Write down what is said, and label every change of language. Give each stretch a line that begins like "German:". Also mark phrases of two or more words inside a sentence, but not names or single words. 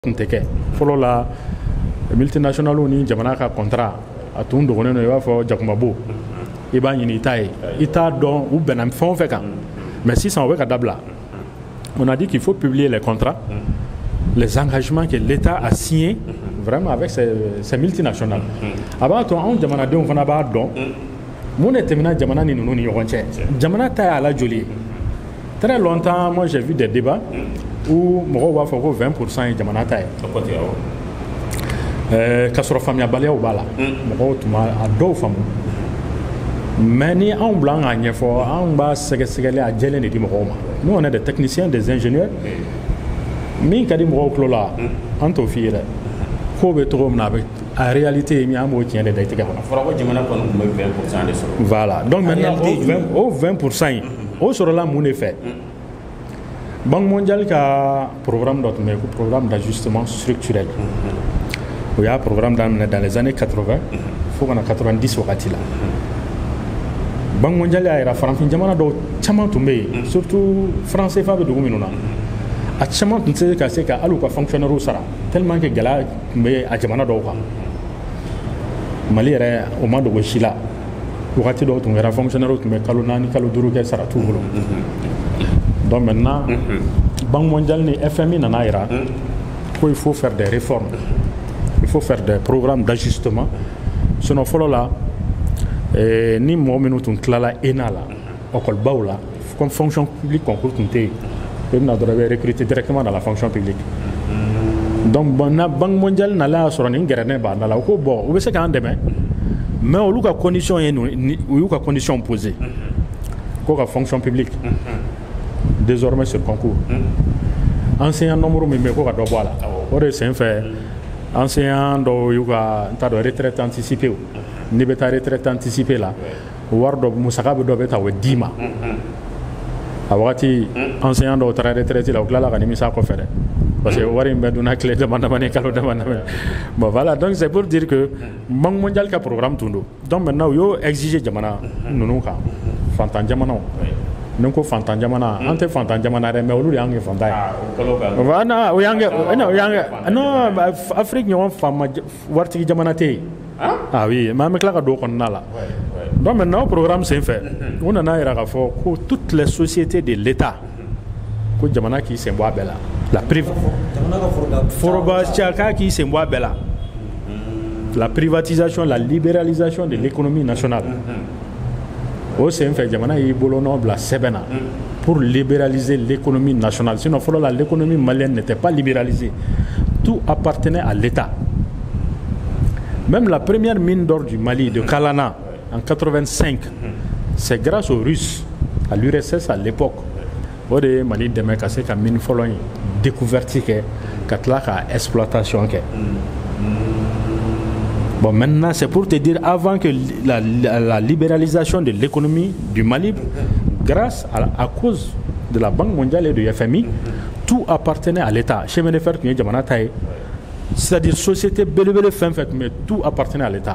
Bambara: Teke folo la multinational ni jamana ka contrat a tun dogonen no i b'a fɔ jakumabo i b'a ɲini i ta ye i t'a dɔn u bɛnna fɛn o fɛn kan mais sisan o bɛ ka dabila.
French: On a dit qu'il faut publier les contrats, les engagements que l'État a signés vraiment avec ces multinationales.
Bambara: A b'a to anw jamanadenw fana b'a dɔn mun de tɛmɛna jamana ni ninnu ni ɲɔgɔn cɛ. Jamana ta y'a la joli ye.
French: Très longtemps, moi j'ai vu des débats où
Bambara: mɔgɔw b'a fɔ ko 20% ye jamana ta ye. K'a sɔrɔ faamuyabaliyaw b'a la. Mɔgɔw tun b'a a dɔw faamu. Mais ni anw bila an k'a ɲɛfɔ anw b'a sɛgɛsɛgɛli a jɛlen de di mɔgɔw ma.
French: Nous on est des techniciens, des ingénieurs.
Bambara: Min ka di mɔgɔw tulo la an t'o f'i ye dɛ. Ko bɛ cogo min na a réalité ye min an b'o tiɲɛ de da i tɛgɛ kɔnɔ. A fɔra ko jamana kɔni tun bɛ 20% de sɔrɔ.
French: Voilà donc maintenant
Bambara: o 20% in o sɔrɔla mun de fɛ. Banque mondiale ka programme dɔ tun bɛ yen ko
French: programme d'ajustement structurel.
Bambara: O y'a programme daminɛ
French: dans les années 80
Bambara: fo kana 90 wagati la. Banque mondiale y'a yira farafin jamana dɔw caman tun bɛ yen surtout franc CFA bɛ dugu minnu na a caman tun tɛ se ka se ka hali u ka fonctionnaires sara
French: tellement que
Bambara: gɛlɛya tun bɛ a jamana dɔw kan. Mali yɛrɛ o ma dogo si la wagati dɔw tun kɛra fonctionnaires tun bɛ kalo 4 kalo 5 kɛ sara t'u bolo.
French: Donc maintenant Banque mondiale
Bambara: ni FMI nana yira ko
French: il faut faire des réformes, il faut faire des programmes d'ajustement.
Bambara: Sinon fɔlɔ la ni mɔgɔ minnu tun tilala ENA la école la
French: comme fonction publique concours
Bambara: tun tɛ yen i bɛna dɔrɔn i bɛ
French: recruter directement dans la fonction publique.
Bambara: Donc na Banque mondiale nala y'a sɔrɔ nin gɛrɛnen b'a da la u ko bon u bɛ se k'an dɛmɛ mais olu ka condition ye u y'u ka
French: condition posé
Bambara: ko ka
French: fonction publique désormais sur concours
Bambara: enseignant nombre min bɛ ko ka dɔ bɔ a la o de sen fɛ enseignant dɔw y'u ka n t'a dɔn
French: retraite anticipée
Bambara: o n'i bɛ taa
French: retraite anticipée
Bambara: la wari dɔ musaka bɛ dɔ bɛ ta o bɛ d'i ma a wagati enseignant dɔw taara retraite la u tilala ka nimisa kɔfɛ dɛ
French: parce que
Bambara: wari in bɛ dunna tile damadamani kalo damadamani.
French: Bon voilà donc c'est pour dire que
Bambara: Banque mondiale ka programme tun don
French: donc maintenant
Bambara: u y'o exiger jamana ninnu kan fantan jamanaw. Ni ko fantan jamana an tɛ fantan jamana dɛ mais olu de y'an kɛ fantan ye. Voilà o y'an kɛ non Afrique ɲɔgɔn faama waritigi jamana tɛ yen.
French: Ah oui mais
Bambara: an bɛ tila ka don o kɔnɔna la.
French: Donc maintenant
Bambara: o programme sen fɛ u nana yira k'a fɔ ko
French: toutes les sociétés de l'État
Bambara: ko jamana k'i sen bɔ a bɛɛ la. La foroba k'i sen bɔ a bɛɛ la.
French: La privatisation, la libéralisation de l'économie nationale.
Bambara: Au sen fɛ jamana y'i bolonɔ bila sɛbɛn na
French: pour libéraliser l'économie nationale. Sinon fɔlɔ la l'économie malienne n'était pas libéralisée. Tout appartenait à l'État. Même la première mine d'or du Mali de Kalana en 85, c'est grâce aux Russes, à l'URSS à l'époque.
Bambara: O de ye Mali dɛmɛ ka se ka mine fɔlɔ in découverte kɛ ka tila ka exploitation kɛ.
French: Bon, maintenant, c'est pour te dire, avant que la libéralisation de l'économie du Mali, grâce à cause de la Banque mondiale et du FMI, tout appartenait à l'État. Chemin de fer, c'est-à-dire société belebele fin fait, mais tout appartenait à l'État.